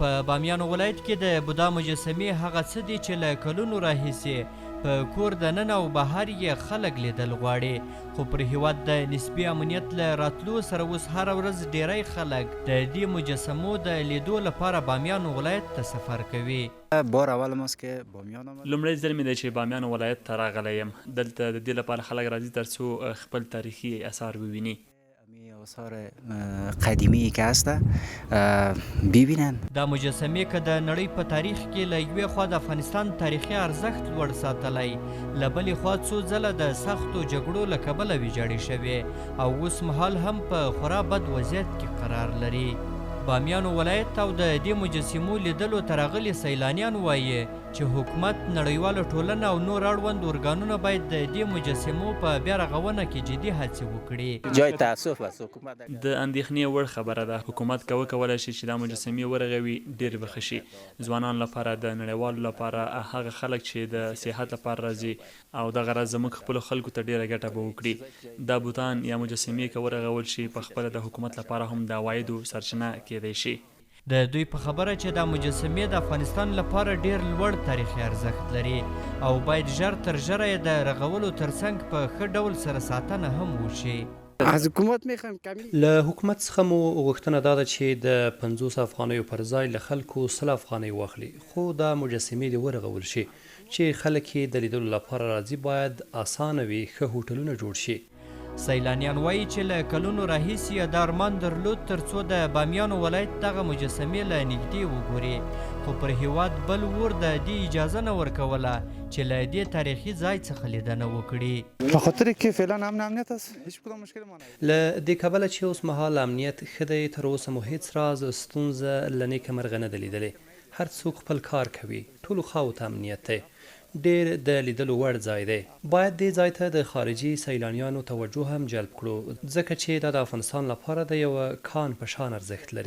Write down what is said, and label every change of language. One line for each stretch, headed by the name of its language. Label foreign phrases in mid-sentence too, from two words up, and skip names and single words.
Pashto: په بامیانو ولایت کې د بودا مجسمې هغه څه دي چې له کلونو راهیسې په کور دننه او بهر یې خلک لیدل غواړي، خو پر هیواد د نسبي امنیت له راتلو سره اوس هره ورځ ډیری خلک د دې مجسمو د لیدو لپاره بامیانو ولایت ته سفر کوي.
Persian: بار اول ماست که بامیان آمد.
Pashto: لومړی ځل مې دی چې بامیان ولایت ته راغلی یم. دلته د دې لپاره خلک راځي تر څو خپل تاریخي اثار وویني.
Persian: آثار قدیمی که هست ببینن.
Pashto: دا مجسمې که د نړۍ په تاریخ کې له یوې خوا د افغانستان تاریخي ارزښت لوړ ساتلی، له بلې خوا څو ځله د سختو جګړو له کبله ویجاړې شوې او اوس مهال هم په خورا بد وضعیت کې قرار لري. بامیانو ولایت او د دې مجسمو لیدلو ته راغلي سیلانیان وایي چې حکومت، نړیواله ټولنه او نور اړوند ارګانونه باید د دې مجسمو په بیا رغونه کې جدي هڅې وکړي.
Persian: جای تاسف است حکومت
Pashto: د اندېښنې وړ خبره ده. حکومت که وکولی شي چې دا مجسمې ورغوي ډېر به ښه شي. ځوانانو لپاره، د نړیوالو لپاره، هغه خلک چې د سیاحت لپاره راځي او دغه راز زموږ خپلو خلکو ته ډېره ګټه به وکړي. دا بوتان یا مجسمې که ورغول شي په خپله د حکومت لپاره هم د عوایدو سرچینه کیدی شي. د دوی په خبره چې دا مجسمې د افغانستان لپاره ډیر لوړ تاریخي ارزښت لري او باید ژر تر ژره یې د رغولو ترڅنګ په ښه ډول سره ساتنه هم وشي.
Persian: از حکومت میخوایم
Pashto: له حکومت څخه مو غوښتنه دا ده چې د 50 افغانیو پر ځای له خلکو 100 افغانۍ واخلي، خو دا مجسمې دې ورغول شي چې خلک یې د لیدلو لپاره راځي. باید اسانه وي، ښه هوټلونه جوړ شي. سیلانیان وایي چې له کلونو راهیسې یې دا ارمان درلود تر څو د بامیانو ولایت دغه مجسمې له نږدې وګوري، خو پر هیواد بل ور د دې اجازه نه ورکوله چې له دې تاریخي ځای څخه لیدنه وکړي.
Persian: په خاطر کې فعلا امنیت است، هیڅ کدام مشکل ما نه
Pashto: له دې کبله چې اوس مهال امنیت ښه دی. تر اوسه مو هیڅ راز ستونزه له نیکه مرغه نه ده لیدلې. هر څوک خپل کار کوي، ټولو خواو ته امنیت دی. ډیر د لیدلو وړ ځای دی. باید دې ځای ته د خارجي سیلانیانو توجه هم جلب کړو، ځکه چې دا د افغانستان لپاره د یو کان په شان ارزښت لري.